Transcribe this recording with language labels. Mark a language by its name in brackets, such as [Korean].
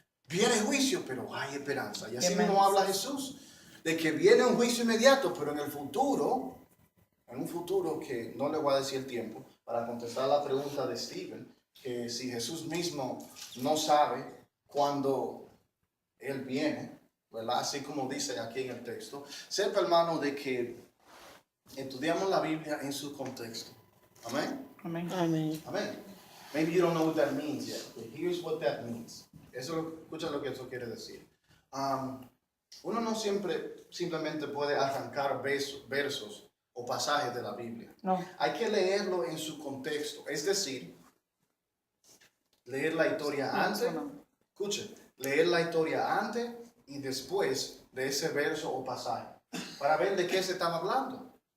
[Spanish] Viene juicio, pero hay esperanza. Y así mismo habla Jesús, de que viene un juicio inmediato, pero en el futuro, en un futuro que no le voy a decir el tiempo, para contestar la pregunta de Steven, que si Jesús mismo no sabe cuándo Él viene, ¿verdad? Así como dice aquí en el texto. Sepa, hermano, de que estudiamos la Biblia en su contexto. Amén. [English] Amen. [Spanish] Amén. Amén. [English] Maybe you don't know what that means yet, but here's what that means. [Spanish] Escucha lo que eso quiere decir. Uno no simplemente puede arrancar versos o pasajes de la Biblia. No. Hay que leerlo en su contexto. Es decir, leer la historia antes. No. Escuche, leer la historia antes y después de ese verso o pasaje para ver de qué se estaba hablando.